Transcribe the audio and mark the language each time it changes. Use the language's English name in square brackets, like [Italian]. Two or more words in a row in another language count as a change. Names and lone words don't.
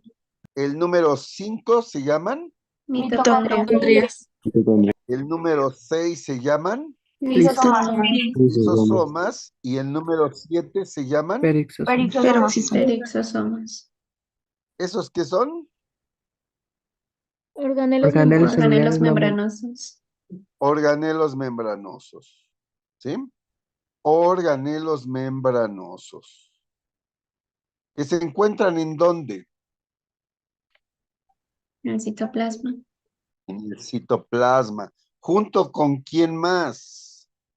[Spanish] El número 5 se llaman. Mitocondrias. El número 6 se llaman Lisosomas. lisosomas. Y el número 7 se llaman. Peroxisomas. Peroxisomas. ¿Esos qué son? Organelos Organelos Organelos celulares membranosos. Organelos membranosos. ¿Sí? Organelos membranosos. ¿Que se encuentran en dónde? El citoplasma. En el citoplasma. ¿Junto con quién más?